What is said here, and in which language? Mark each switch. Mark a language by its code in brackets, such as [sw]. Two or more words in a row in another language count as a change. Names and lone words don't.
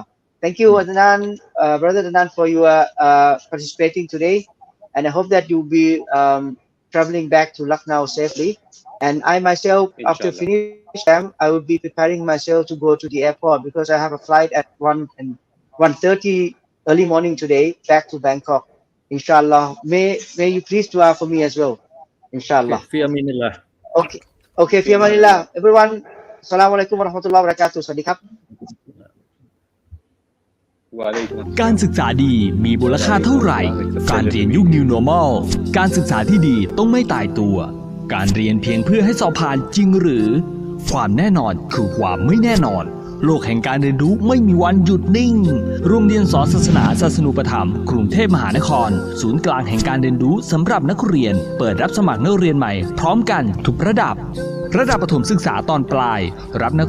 [en] Thank you, Adnan, brother Adnan, for your participating today, and I hope that you'll be traveling back to Lucknow safely. And I myself, Inshallah. After finishing, I will be preparing myself to go to the airport because I have a flight at 1:30 early morning today back to Bangkok. Inshallah, may you please dua for me as well. Inshallah. [ar] في أمان الله. Okay, في أمان الله. Everyone, السلام عليكم ورحمة الله وبركاته. [th] สวัสดีครับ การศึกษาดีมีมูลค่าเท่าไหร่การเรียนยุค [en] New Normal [th] การศึกษาที่ดีต้องไม่ตายตัวการเรียนเพียงเพื่อให้สอบผ่านจริงหรือความแน่นอนคือความไม่แน่นอนโลกแห่งการเรียนรู้ไม่มีวันหยุดนิ่งโรงเรียนสอนศาสนาศาสนูปถัมภ์กรุงเทพมหานครศูนย์กลางแห่งการเรียนรู้สำหรับนักเรียนเปิดรับสมัครนักเรียนใหม่พร้อมกันทุกระดับประถมศึกษาตอนปลายรับนัก